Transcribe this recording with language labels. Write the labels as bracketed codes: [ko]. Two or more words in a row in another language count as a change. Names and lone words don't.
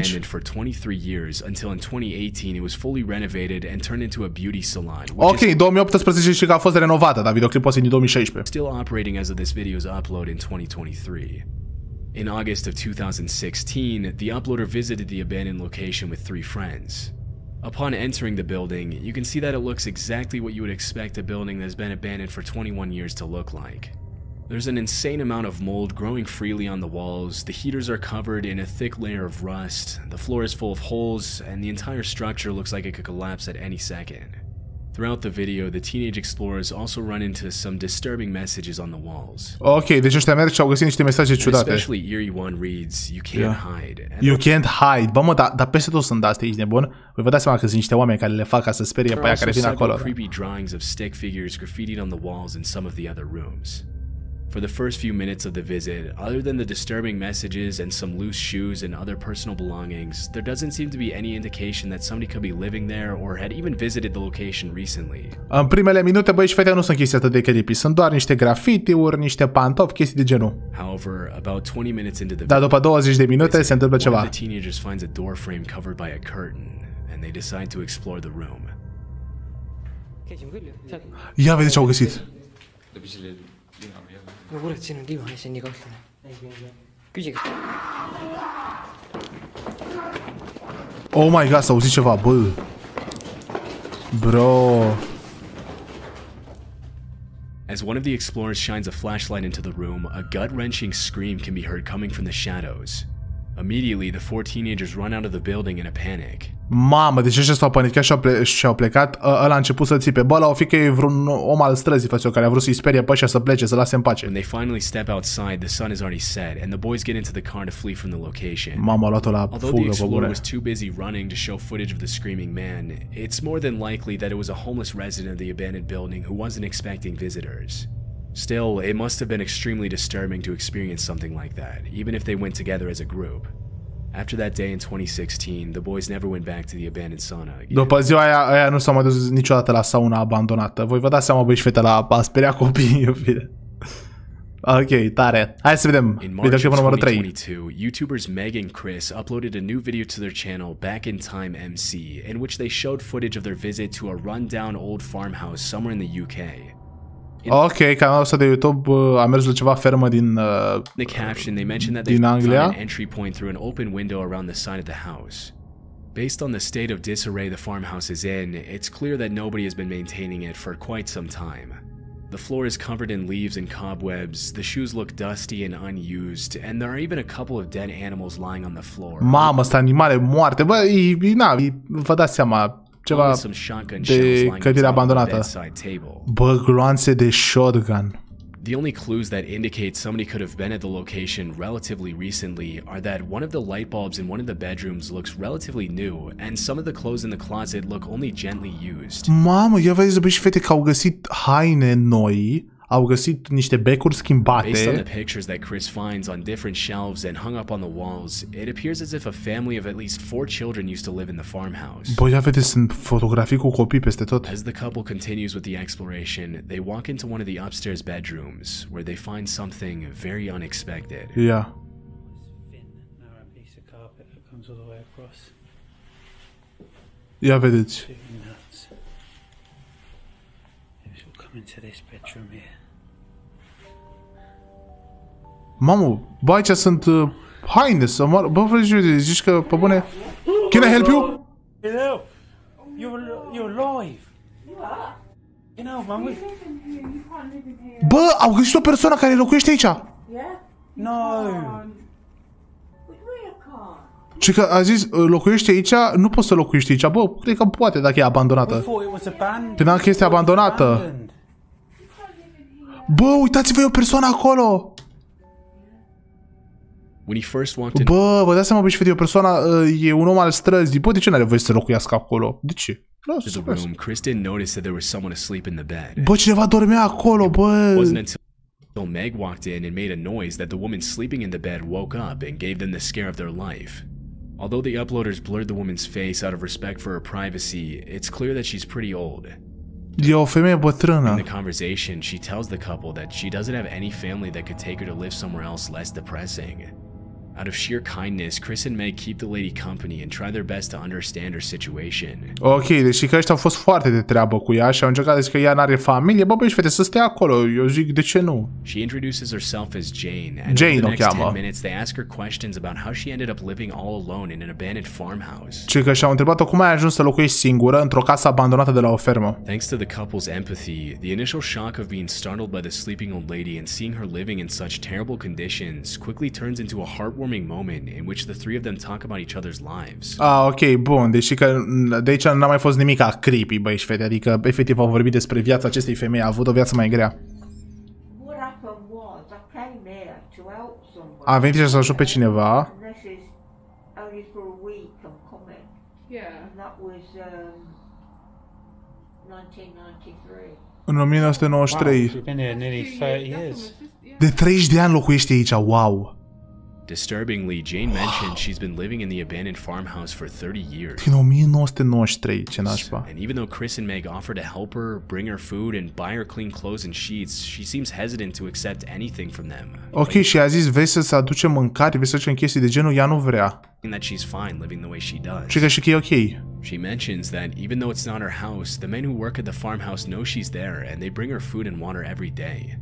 [en] Abandoned for 23 years until in 2018 it was fully renovated and turned into a beauty salon. [ro] Ok, 2018 și că a fost renovată, dar videoclipul ăsta e din 2016. [en] Still operating as of this video's upload in 2023. In August of 2016, the uploader visited the abandoned location with 3 friends. Upon entering the building, you can see that it looks exactly what you would expect a building that's been abandoned for 21 years to look like. There's an insane amount of mold growing freely on the walls, the heaters are covered in a thick layer of rust, the floor is full of holes, and the entire structure looks like it could collapse at any second. Throughout the video, the teenage explorers also run into some disturbing messages on the walls. [ro] Ok, deci ăștia merg și au găsit niște mesaje ciudate. [en] Especially eerie one reads, "You can't hide." You can't hide. [ro] Bă, mă, dar peste tot sunt astea, ești nebun? Vă dați seama că sunt niște oameni care le fac ca să sperie pe aia care vin acolo. [en] Creepy drawings of stick figures graffitied on the walls in some of the other rooms. For the first few minutes of the visit, other than the disturbing messages and some loose shoes and other personal belongings, there doesn't seem to be any indication that somebody could be living there or had even visited the location recently. [ro] În primele minute, băi și fete, nu sunt chestii atât de creepy. Sunt doar niște grafiti-uri, niște pantofi, chestii de genul. [en] However, about 20 minutes into the [ro] Dar după 20 de minute se întâmplă ceva. [en] One of the teenagers finds a door frame covered by a curtain, and they decide to explore the room. [ro] Ia vede ce au găsit. [en] Oh my god, [ro] s-a auzit ceva, bă. [en] Bro. As one of the explorers shines a flashlight into the room, a gut-wrenching scream can be heard coming from the shadows. Immediately, the 4 teenagers run out of the building in a panic. [ro] Mamă, deci ăștia s-au panicat și-au plecat. Ăla a început să țipe. Bă, la o fi că e vreun om al străzii, frățio, care a vrut să-i sperie pe ăștia să plece, să lase în pace. [en] When they finally step outside, the sun is already set, and the boys get into the car to flee from the location. [ro] Mama a luat-o la fugă, [en] Although the explorer was too busy running to show footage of the screaming man, it's more than likely that it was a homeless resident of the abandoned building who wasn't expecting visitors. Still, it must have been extremely disturbing to experience something like that, even if they went together as a group. After that day in 2016, the boys never went back to the abandoned sauna again. [ro] După ziua aia nu s-au mai dus niciodată la sauna abandonată. Voi vă dați seama, băi și fete, a speria copiii, iubire. Ok, tare. Hai să vedem. Videoclipul numărul 3. 2022, [en] YouTubers Meg and Chris uploaded a new video to their channel, Back in Time MC, in which they showed footage of their visit to a rundown old farmhouse somewhere in the UK. [ro] Ok, canalul ăsta de YouTube a mers la ceva fermă din [en] the caption, they mentioned that they found an entry point through an open window around the side of the house. Based on the state of disarray the farmhouse is in, it's clear that nobody has been maintaining it for quite some time. The floor is covered in leaves and cobwebs, the shoes look dusty and unused, and there are even a couple of dead animals lying on the floor. [ro] Mamă, sunt animale moarte. Bă, vă dați seama, ceva de clădire abandonată. Bă, gloanțe de shotgun. [en] The only clues that indicate somebody could have been at the location relatively recently are that one of the light bulbs in one of the bedrooms looks relatively new, and some of the clothes in the closet look only gently used. [ro] Mamă, ia vezi, băi și fete, că au găsit haine noi, Au găsit niște becuri schimbate. [en] Based on the pictures that Chris finds on different shelves and hung up on the walls, it appears as if a family of at least 4 children used to live in the farmhouse. [ro] Bă, ia vedeți, sunt fotografii cu copii peste tot. [en] As the couple continues with the exploration, they walk into one of the upstairs bedrooms, where they find something very unexpected. Yeah. [ro] Ia vedeți. Mamă, bă, aici sunt haine să moară. Bă, vrei, zici că, pe bune... [en] Can I help you? Hello. You're alive. You know, man, [ro] Bă, au găsit o persoană care locuiește aici. [en] No. [ro] Și că a zis, locuiește aici, nu poți să locuiești aici. Bă, cred că poate dacă e abandonată. Credeam că este abandonată. Bă, uitați-vă, e o persoană acolo. Bă, vă dați seama, bă, și fete, e o persoană, e un om al străzii. Bă, de ce n-are voie să locuiască acolo? De ce? Bă, cineva dormea acolo, bă. [en] Meg walked in and made a noise that the woman sleeping in the bed woke up and gave them the scare of their life. Although the uploaders blurred the woman's face out of respect for her privacy, it's clear that she's pretty old. [ro] E o femeie bătrână. [en] In the conversation, she tells the couple that she doesn't have any family that could take her to live somewhere else less depressing. Out of sheer kindness, Chris and Meg keep the lady company and try their best to understand her situation. [ro] Ok, deci că ăștia au fost foarte de treabă cu ea și au încercat să că ea n-are familie. Bă, băi, fete, să stea acolo. Eu zic, de ce nu? [en] She introduces herself as Jane, and Jane over the next 10 [ro] cheamă. [en] minutes they ask her questions about how she ended up living all alone in an abandoned farmhouse. [ro] Și că și-au întrebat-o cum ai ajuns să locuiești singură într-o casă abandonată de la o fermă. [en] Thanks to the couple's empathy, the initial shock of being startled by the sleeping old lady and seeing her living in such terrible conditions quickly turns into a heartwarming moment in which the three of them talk about each other's lives. [ro] Ah, ok, bun. Deci că de aici n-a mai fost nimic creepy, băi și fete. Adică, efectiv, au vorbit despre viața acestei femei. A avut o viață mai grea. A venit și să ajute pe cineva. În 1993. De 30 de ani locuiește aici, wow. [en] Disturbingly, Jane mentioned she's been living in the abandoned farmhouse for 30 years. [ro] Din 1993, ce nașpa. [en] And even though Chris and Meg offer to help her, bring her food, and buy her clean clothes and sheets, she seems hesitant to accept anything from them. [ro] Ok, și a zis, vei să aducem mâncare, vei să facem chestii de genul, ea nu vrea. [en] That she's fine living the way she does. [ro] Și că e ok. [en] She mentions that even though it's not her house, the men who work at the farmhouse know she's there and they bring her food and water every day.